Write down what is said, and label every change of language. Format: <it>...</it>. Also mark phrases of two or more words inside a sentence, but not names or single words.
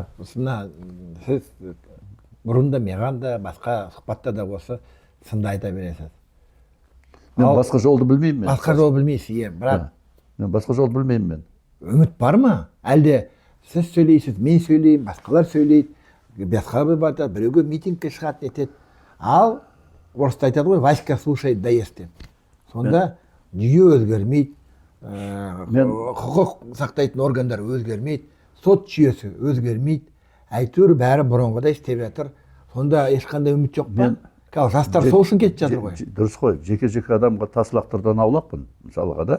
<kk>Сіз бұрында маған да басқа сұхбатта да осы сынды айта бересіз. Мен басқа жолды білмеймін мен. Басқа жол білмейсіз, бірақ мен басқа жолды білмеймін мен. Үміт бар ма? Әлде сіз сөйлейсіз, мен сөйлеймін, басқалар сөйлейді, басқа біреуге митингке шығады, нетеді. Ал орыста айтады ғой,</kk> <ru>Васька слушает, да ест</ru> <kk>деп. Сонда жүйе өзгермейді, құқық сақтайтын органдар өзгермейді, сот жүйесі өзгермейді, әйтеуір бәрі бұрынғыдай істеп жатыр. Сонда ешқандай үміт жоқ па? Жастар сол үшін кетіп жатыр ғой. Дұрыс қой, жеке-жеке адамға тас лақтырдан аулақпын, мысалға да.</kk>